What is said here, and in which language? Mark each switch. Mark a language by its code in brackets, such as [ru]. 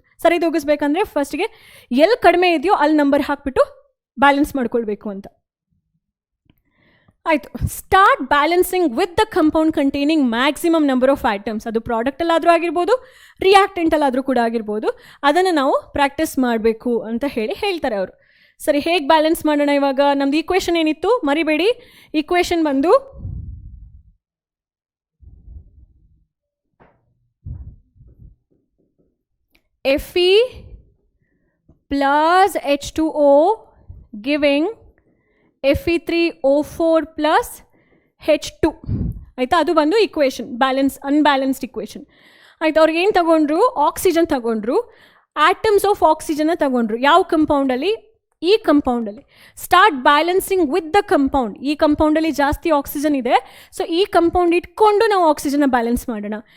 [kn] ಸರಿ ತೂಗಿಸ್ಬೇಕಂದ್ರೆ ಫಸ್ಟ್ಗೆ ಎಲ್ಲಿ ಕಡಿಮೆ ಇದೆಯೋ ಅಲ್ಲಿ ನಂಬರ್ ಹಾಕಿಬಿಟ್ಟು ಬ್ಯಾಲೆನ್ಸ್ ಮಾಡ್ಕೊಳ್ಬೇಕು ಅಂತ. ಆಯಿತು. [en] Start balancing with the compound containing maximum number of items. [kn] ಅದು ಪ್ರಾಡಕ್ಟಲ್ಲಾದರೂ ಆಗಿರ್ಬೋದು, ರಿಯಾಕ್ಟೆಂಟಲ್ಲಾದರೂ ಕೂಡ ಆಗಿರ್ಬೋದು. ಅದನ್ನು ನಾವು ಪ್ರಾಕ್ಟೀಸ್ ಮಾಡಬೇಕು ಅಂತ ಹೇಳ್ತಾರೆ ಅವರು. ಸರಿ, ಹೇಗೆ ಬ್ಯಾಲೆನ್ಸ್ ಮಾಡೋಣ ಇವಾಗ? ನಮ್ದು ಈಕ್ವೇಷನ್ ಏನಿತ್ತು ಮರಿಬೇಡಿ. ಈಕ್ವೇಷನ್ ಬಂದು Fe plus H2O giving Fe3O4 plus H2 ಆಯಿತಾ? ಅದು ಬಂದು ಈಕ್ವೇಷನ್, ಅನ್ಬ್ಯಾಲೆನ್ಸ್ಡ್ ಈಕ್ವೇಷನ್. ಆಯ್ತು. ಅವ್ರಿಗೆ ಏನು ತಗೊಂಡ್ರು? ಆಕ್ಸಿಜನ್ ತಗೊಂಡ್ರು, ಆಟಮ್ಸ್ ಆಫ್ ಆಕ್ಸಿಜನ್ನ ತಗೊಂಡ್ರು. ಯಾವ ಕಂಪೌಂಡಲ್ಲಿ? ಈ ಕಂಪೌಂಡಲ್ಲಿ. [en] Start balancing with the compound. [kn] ಈ ಕಂಪೌಂಡಲ್ಲಿ ಜಾಸ್ತಿ ಆಕ್ಸಿಜನ್ ಇದೆ, ಸೊ ಈ ಕಂಪೌಂಡ್ ಇಟ್ಕೊಂಡು ನಾವು ಆಕ್ಸಿಜನ್ನ ಬ್ಯಾಲೆನ್ಸ್ ಮಾಡೋಣ.